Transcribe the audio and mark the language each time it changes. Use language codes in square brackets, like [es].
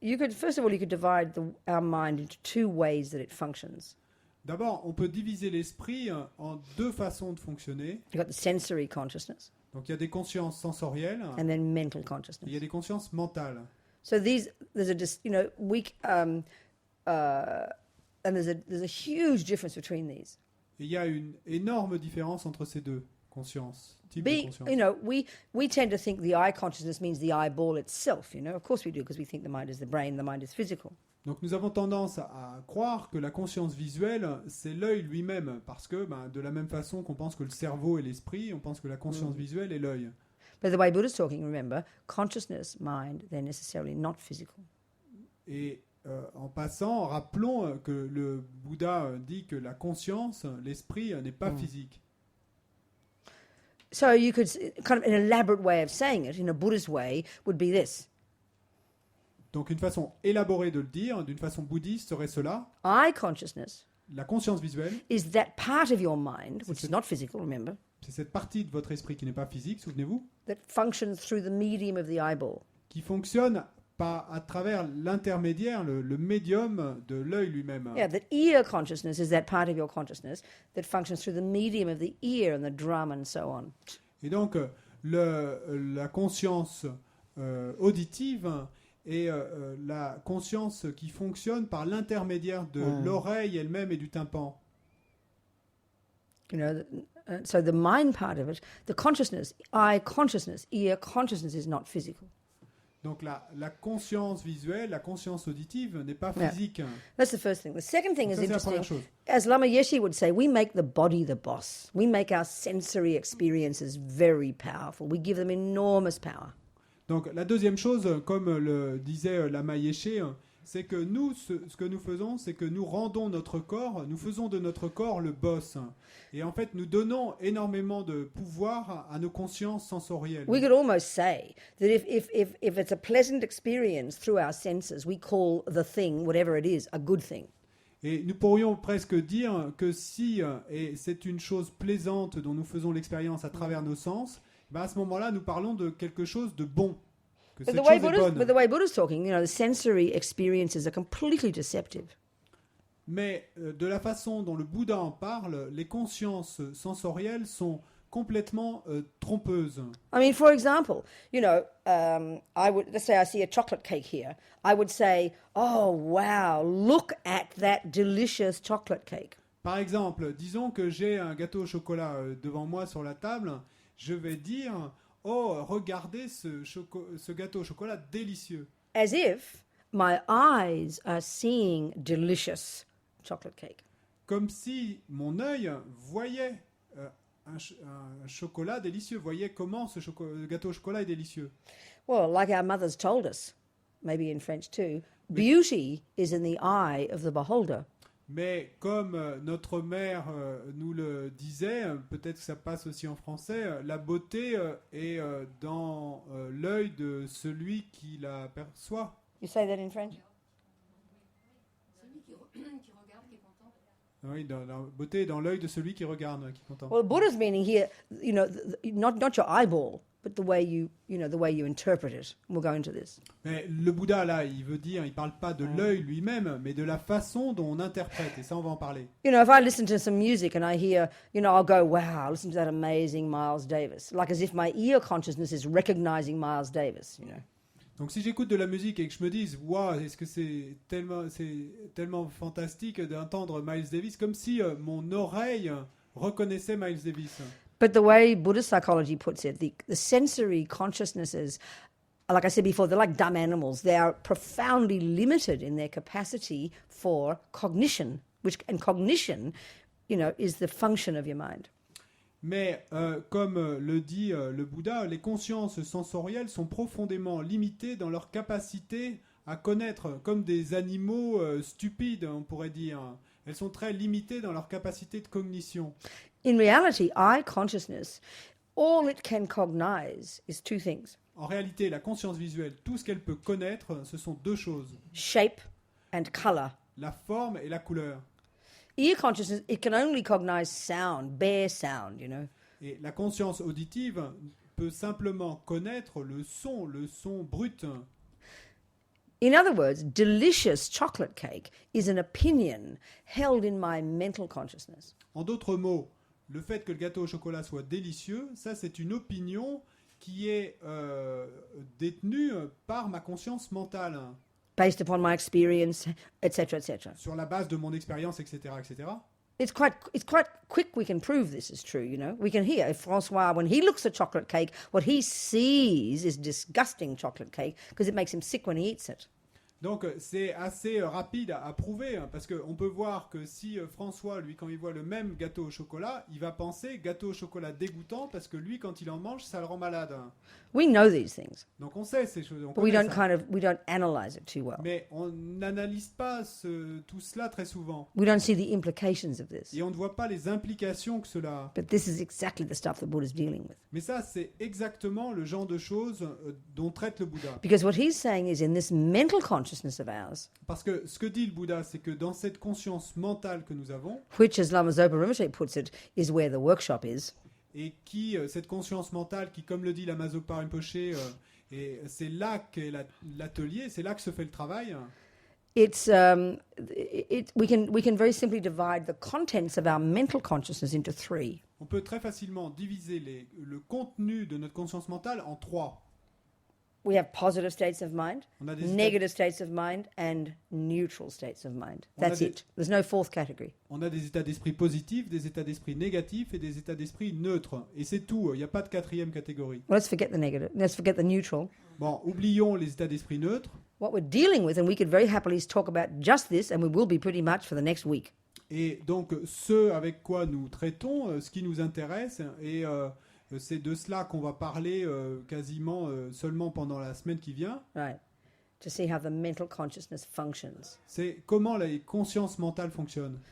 [en] First of all, you could divide our mind into two ways that it functions. [fr] D'abord, on peut diviser l'esprit en deux façons de fonctionner. [en] You've got the sensory consciousness [fr] Donc il y a des consciences sensorielles [en] and then mental [fr] et [en] consciousness. [fr] il y a des consciences mentales. [en] So there's a weak, and there's a huge difference between these. [fr] Et il y a une énorme différence entre ces deux consciences, types de conscience. [en] We tend to think the eye consciousness means the eyeball itself. Of course we do, because we think the mind is the brain, the mind is physical. [fr] Donc nous avons tendance à croire que la conscience visuelle, c'est l'œil lui-même, parce que de la même façon qu'on pense que le cerveau est l'esprit, on pense que la conscience visuelle est l'œil. [en] But the way Buddha's talking, remember, consciousness, mind, they're necessarily not physical. [fr] Et en passant, rappelons que le Bouddha dit que la conscience, l'esprit, n'est pas physique. [en] So you could, kind of an elaborate way of saying it, in a Buddhist way, would be this. [fr] Donc une façon élaborée de le dire, d'une façon bouddhiste, serait cela. [en] Eye consciousness [fr] La conscience visuelle, [en] is that part of your mind, which is not physical, remember, [fr] c'est cette partie de votre esprit qui n'est pas physique, souvenez-vous, [en] that functions through the medium of the eyeball. [fr] qui fonctionne à travers l'intermédiaire, le médium de l'œil lui-même. [en] Yeah, that ear consciousness is that part of your consciousness that functions through the medium of the ear and the drum and so on. [fr] Et donc, la conscience auditive est la conscience qui fonctionne par l'intermédiaire de l'oreille elle-même et du tympan. [en] So the mind part of it, the consciousness, eye consciousness, ear consciousness is not physical. [fr] Donc la conscience visuelle, la conscience auditive n'est pas [en] Yeah. [fr] physique. [en] That's the first thing. The second thing [fr] Ça, [en] is [fr] c'est la première [en] interesting. [fr] chose. [en] As Lama Yeshe would say, we make the body the boss. We make our sensory experiences very powerful. We give them enormous power. [fr] Donc la deuxième chose, comme le disait Lama Yeshe, c'est que nous, ce que nous faisons, c'est que nous rendons notre corps, nous faisons de notre corps le boss. Et en fait, nous donnons énormément de pouvoir à nos consciences sensorielles. [en] We could almost say that if it's a pleasant experience through our senses, we call the thing, whatever it is, a good thing. [fr] Et nous pourrions presque dire que si et c'est une chose plaisante dont nous faisons l'expérience à travers nos sens, à ce moment-là, nous parlons de quelque chose de bon. Que [en] But [fr] cette [en] the way [fr] chose est bonne. [en] But the way Buddha's talking, the sensory experiences are completely deceptive. [fr] Mais de la façon dont le Bouddha en parle, les consciences sensorielles sont complètement trompeuses. [en] I mean, for example, let's say I see a chocolate cake here. I would say, "Oh, wow, look at that delicious chocolate cake." [fr] Par exemple, disons que j'ai un gâteau au chocolat devant moi sur la table, je vais dire « Oh, regardez ce gâteau au chocolat délicieux !» [en] As if my eyes are seeing delicious chocolate cake. [fr] Comme si mon œil voyait un chocolat délicieux, voyait comment ce gâteau au chocolat est délicieux. [en] Well, like our mothers told us, maybe in French too, beauty is in the eye of the beholder. [fr] Mais comme notre mère nous le disait, peut-être que ça passe aussi en français, la beauté est dans l'œil de celui qui la perçoit. [en] You say that in French? [fr] Celui qui regarde, qui est content. Oui, la beauté est dans l'œil de celui qui regarde, qui est content. [en] Well, Buddha's meaning here, not your eyeball, but the way the way you interpret it. We'll go into this. [fr] Mais le Bouddha, là, il veut dire, il parle pas de l'œil lui-même, mais de la façon dont on interprète, et ça, on va en parler. [en] If I listen to some music and I hear, I'll go, wow, listen to that amazing Miles Davis, like as if my ear consciousness is recognizing Miles Davis. [fr] Donc si j'écoute de la musique et que je me dise, waouh, est-ce que c'est tellement fantastique d'entendre Miles Davis, comme si mon oreille reconnaissait Miles Davis. [en] But the way Buddhist psychology puts it, the sensory consciousnesses, like I said before, they're like dumb animals. They are profoundly limited in their capacity for cognition, and cognition, is the function of your mind. [fr] Mais comme le dit le Bouddha, les consciences sensorielles sont profondément limitées dans leur capacité à connaître, comme des animaux stupides, on pourrait dire. Elles sont très limitées dans leur capacité de cognition. [en] In reality, eye consciousness, all it can cognize is two things. [fr] En réalité, la conscience visuelle, tout ce qu'elle peut connaître, ce sont deux choses. [en] Shape and color. [fr] La forme et la couleur. [en] Ear consciousness, it can only cognize sound, bare sound, [fr] Et la conscience auditive peut simplement connaître le son brut. [en] In other words, delicious chocolate cake is an opinion held in my mental consciousness. [fr] En d'autres mots, le fait que le gâteau au chocolat soit délicieux, ça c'est une opinion qui est détenue par ma conscience mentale. [en] Based upon my experience, etc., etc. [fr] Sur la base de mon expérience, etc., etc. [en] It's quite quick we can prove this is true, We can hear if Francois, when he looks at chocolate cake, what he sees is disgusting chocolate cake because it makes him sick when he eats it. [fr] Donc c'est assez rapide à prouver, hein, parce qu'on peut voir que si François, lui, quand il voit le même gâteau au chocolat, il va penser gâteau au chocolat dégoûtant, parce que lui, quand il en mange, ça le rend malade. [en] We know these things, [fr] Donc on sait ces choses. [en] but we don't analyze it too well. [fr] Mais on n'analyse pas tout cela très souvent. [en] We don't see the implications of this. [fr] Et on ne voit pas les implications que cela a. [en] But this is exactly the stuff that Buddha's dealing with. [fr] Mais ça, c'est exactement le genre de choses dont traite le Bouddha. [en] Because what he's saying is in this mental consciousness of ours, [fr] Parce que ce que dit le Bouddha, c'est que dans cette conscience mentale que nous avons, [en] which, as Lama Zopa Rinpoche puts it, is where the workshop is, [fr] et qui, cette conscience mentale qui, comme le dit Lama Zopa Rinpoche, et c'est là qu'est l'atelier, c'est là que se fait le travail. [en] we can very simply divide the contents of our mental consciousness into three. [fr] On peut très facilement diviser le contenu de notre conscience mentale en trois. [en] We have positive states of mind, [fr] On a des [en] negative states of mind, and neutral states of mind. [fr] On a [en] That's [fr] des- [en] it. There's no fourth category. [fr] On a des états d'esprit positifs, des états d'esprit négatifs et des états d'esprit neutres. Et c'est tout, il n'y a pas de quatrième catégorie. [en] Well, let's forget the negative. Let's forget the neutral. [fr] Bon, oublions les états d'esprit neutres. [en] What we're dealing with, and we could very happily talk about just this, and we will be pretty much for the next week. [fr] Et donc, ce avec quoi nous traitons, ce qui nous intéresse, et c'est de cela qu'on va parler quasiment seulement pendant la semaine qui vient, [en] Right. To see how the mental consciousness functions. [fr] c'est comment les consciences mentales fonctionnent.